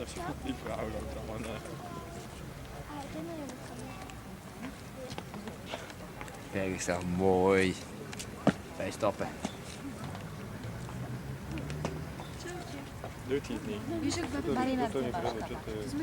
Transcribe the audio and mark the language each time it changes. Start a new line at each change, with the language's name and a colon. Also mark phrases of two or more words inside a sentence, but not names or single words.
Dutch: Die vrouw loopt allemaal. Kijk eens toch mooi. 5 stappen. Doet hij het niet?
Polish: Wiesz, jak Marina To nie chyba. wygląda, że ty...